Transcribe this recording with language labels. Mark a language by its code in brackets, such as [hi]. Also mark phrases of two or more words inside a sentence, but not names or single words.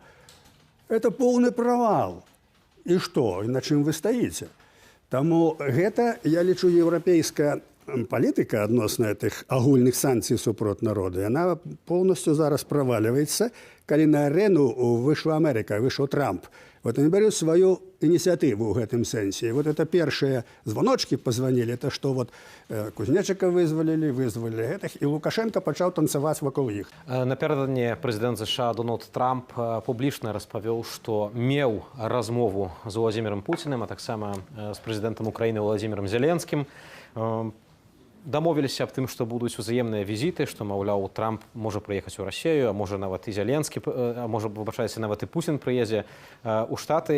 [be] Это поўны правал. І што? І на чым вы стаіце? Таму гэта, я лічу, еўрапейская палітыка адносна тых агульных санкцый супроць народа, яна поўнасцю зараз правальваецца, калі на арэну выйшла Амерыка, выйшаў Трамп. [ru] Они берут свою инициативу в этом сенсе. Вот это первые звоночки позвонили, это что Кузнечика вызвали этих, и Лукашенко начал танцевать вокруг их. [be] Напердодні президент США Дональд Трамп публічна распавёў, што меў размову з Владзімірам Пуціним, а таксама з прэзідэнтам Украіны Владзімірам Зеленскім. Дамовіліся аб тым, што будуць узаемныя візіты, што, маўляў, Трамп можа прыехаць у Расію, а можа нават і Зеленскі, а можа, выбачайце, нават і Пуцін прыезе ў Штаты.